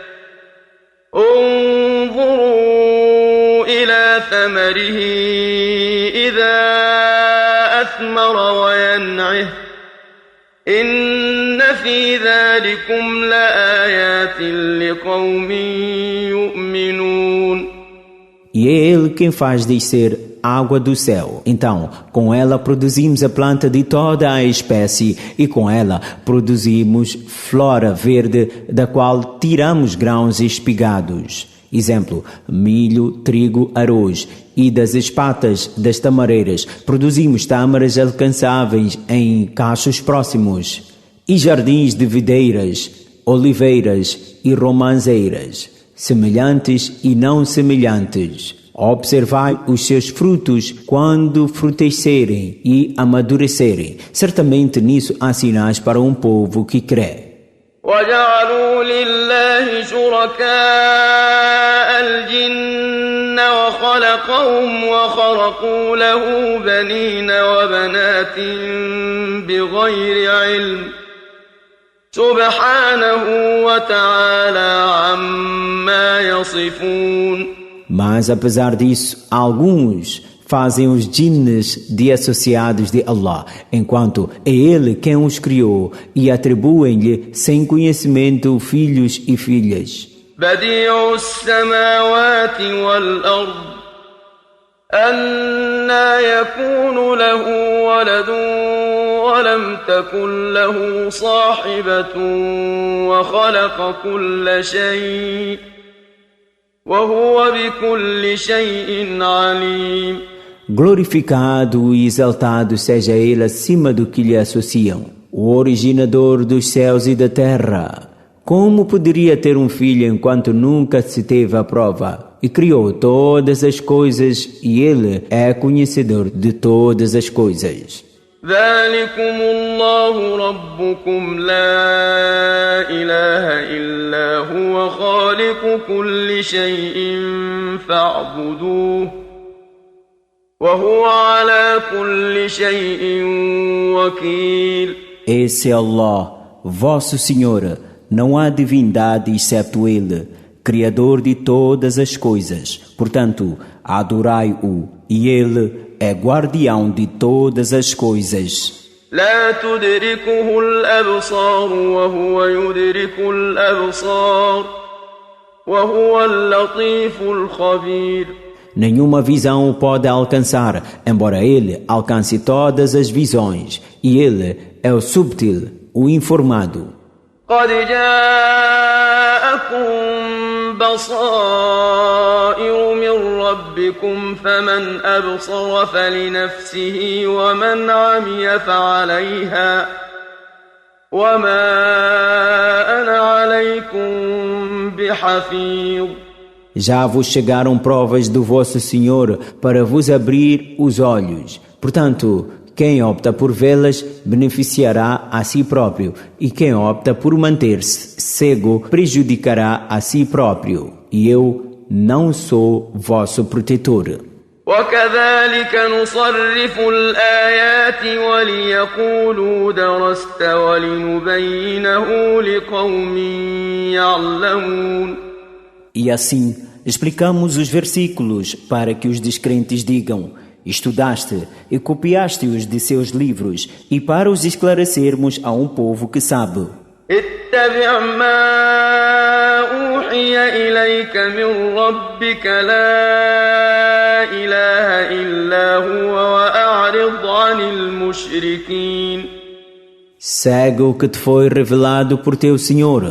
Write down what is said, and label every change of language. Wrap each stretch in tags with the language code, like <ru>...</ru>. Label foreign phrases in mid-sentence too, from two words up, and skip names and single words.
<ar>انظروا إلى ثمره إذا أثمر وينعه إن في ذلكم لآيات لقوم يؤمنون.</ar> <pt>E é Ele quem faz descer água do céu. Então, com ela produzimos a planta de toda a espécie e com ela produzimos flora verde da qual tiramos grãos espigados. Exemplo, milho, trigo, arroz. E das espatas das tamareiras produzimos tâmaras alcançáveis em cachos próximos. E jardins de videiras, oliveiras e romanzeiras, semelhantes e não semelhantes. Observai os seus frutos quando frutescerem e amadurecerem. Certamente nisso há sinais para um povo que crê.</pt> <ar>وجعلوا لله شركاء الجن وخلقهم وخرقوا له بنين وبنات بغير علم سبحانه وتعالى عما يصفون.</ar> <pt>Mas apesar disso, alguns fazem os jinns de associados de Allah, enquanto é Ele quem os criou, e atribuem-lhe sem conhecimento filhos e filhas.</pt> <ar>بديع السماوات والأرض أنى يكون له ولد ولم تكن له صاحبة وخلق كل شيء وهو بكل شيء عليم.</ar> <pt>Glorificado e exaltado seja Ele acima do que lhe associam, o originador dos céus e da terra. Como poderia ter um filho enquanto nunca se teve a prova? E criou todas as coisas e Ele é conhecedor de todas as coisas.</pt> <ar>ذلكم الله ربكم لا إله إلا هو خالق كل شيء فاعبدوه وهو على كل شيء وكيل.</ar> <pt>Esse é Allah, vosso Senhor, não há divindade excepto Ele, Criador de todas as coisas. Portanto, adorai-o, e Ele é guardião de todas as coisas.</pt> <ar>لا تدركه الأبصار وهو يدرك الأبصار وهو اللطيف الخبير.</ar> <pt>Nenhuma visão o pode alcançar, embora Ele alcance todas as visões, e Ele é o subtil, o informado.</pt> <ar>قد جاءكم بصائر من ربكم فمن أبصر فلنفسه ومن عمي فعليها وما أنا عليكم بحفيظ.</ar> <pt>Já vos chegaram provas do vosso Senhor para vos abrir os olhos. Portanto, quem opta por vê-las beneficiará a si próprio, e quem opta por manter-se cego prejudicará a si próprio. E eu não sou vosso protetor.</pt> <ar>وكذلك نصرف الآيات وليقولوا درست ولنبينه لقوم يعلمون.</ar> <pt>E assim, explicamos os versículos para que os descrentes digam: estudaste e copiaste-os de seus livros, e para os esclarecermos a um povo que sabe.</pt> <ar>اتبع ما أوحي إليك من ربك لا إله إلا هو وأعرض عن المشركين.</ar> <pt>Segue o que te foi revelado por teu Senhor.</pt>